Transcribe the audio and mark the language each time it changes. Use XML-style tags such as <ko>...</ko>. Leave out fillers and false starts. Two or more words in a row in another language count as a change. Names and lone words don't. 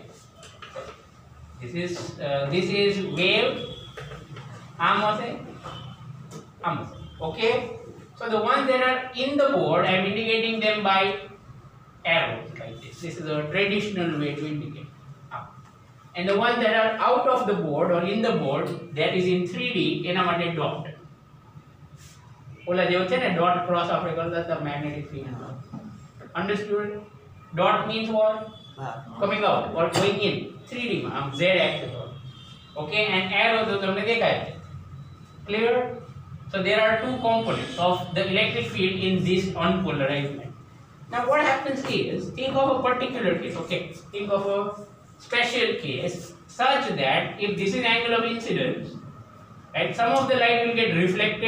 <en>This is wave, okay. So the ones that are in the board, I am indicating them by arrows like this. This is a traditional way to indicate. And the ones that are out of the board or in the board, that is in 3D,</en> <gu>એના માટે</gu> <en>dot.</en> <gu>ઓલા જેવો છે ને</gu> <en>dot cross</en> <gu>આપણે કરતા હતા</gu> <en>magnetic field. Understood? Dot means what? Coming out or going in. 3D માં z axis. Okay, and arrow</en> <gu>તો તમને દેખાય છે.</gu> <en>Clear? So there are two components of the electric field in this unpolarized light. Now what happens is, think of a particular case. Okay, think of a special case such that if this is angle of incidence, right, some of the light will get reflected.</en>